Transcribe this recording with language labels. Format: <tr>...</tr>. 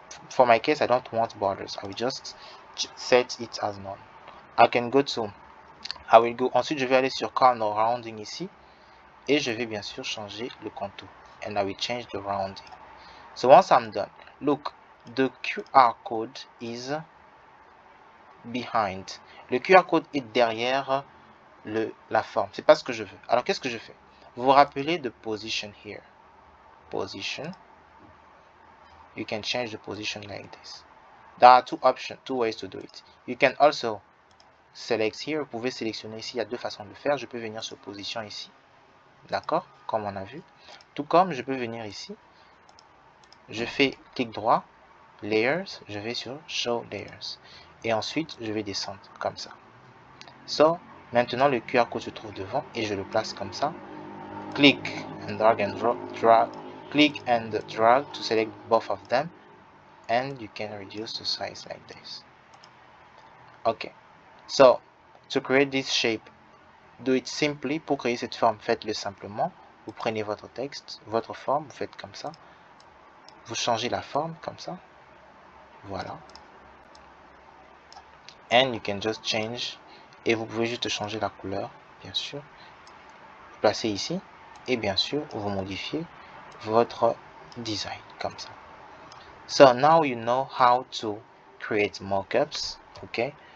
<en>for my case, I don't want borders. I will just set it as none. I can go to, I will go,</en> <fr>ensuite je vais aller sur corner rounding ici, et je vais bien sûr changer le contour.</fr> <en>And I will change the rounding. So once I'm done, look, the QR code is behind.</en> <fr>Le QR code est derrière la forme. C'est pas ce que je veux. Alors qu'est-ce que je fais? Vous vous rappelez de position</fr> <en>here.</en> <fr>Position.</fr> <en>You can change the position like this. There are two options, two ways to do it. You can also select here.</en> <fr>Vous pouvez sélectionner ici. Il y a deux façons de le faire. Je peux venir sur position ici. D'accord? Comme on a vu. Tout comme je peux venir ici. Je fais clic droit. Layers. Je vais sur Show Layers. Et ensuite, je vais descendre comme ça. So, maintenant le QR code se trouve devant et je le place comme ça.</fr> <en>Click and drag and drag. Click and drag to select both of them. And you can reduce the size like this. Okay. So, to create this shape, do it simply.</en> <fr>Pour créer cette forme, faites-le simplement. Vous prenez votre texte, votre forme, vous faites comme ça. Vous changez la forme comme ça. Voilà.</fr> <en>And you can just change.</en> <fr>Et vous pouvez juste changer la couleur, bien sûr. Vous placez ici. Et bien sûr, vous modifiez votre design comme ça.</fr> <en>So now you know how to create mockups, okay?</en>